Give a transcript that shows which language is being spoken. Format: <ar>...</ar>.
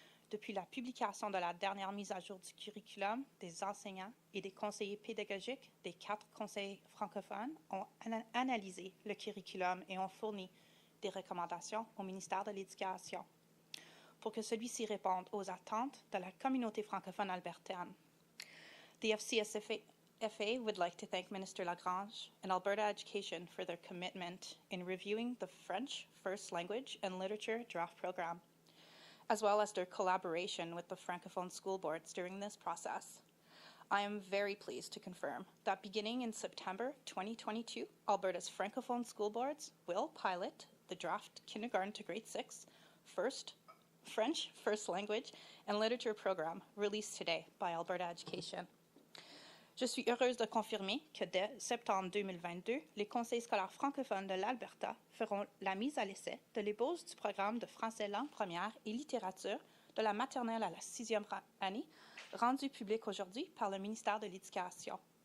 <fr>Depuis la publication de la dernière mise à jour du curriculum, des enseignants et des conseillers pédagogiques des 4 conseils francophones ont analysé le curriculum et ont fourni des recommandations au ministère de l'Éducation pour que celui-ci réponde aux attentes de la communauté francophone albertaine.</fr> <en>The FCSFA would like to thank Minister LaGrange and Alberta Education for their commitment in reviewing the French First Language and Literature draft program, as well as their collaboration with the Francophone school boards during this process. I am very pleased to confirm that beginning in September 2022, Alberta's Francophone school boards will pilot the draft kindergarten to grade 6 French First Language and Literature program released today by Alberta Education.</en> <fr>Je suis heureuse de confirmer que dès septembre 2022, les conseils scolaires francophones de l'Alberta feront la mise à l'essai de l'ébauche du programme de français langue première et littérature de la maternelle à la 6e année, rendu public aujourd'hui par le ministère de l'Éducation.</fr>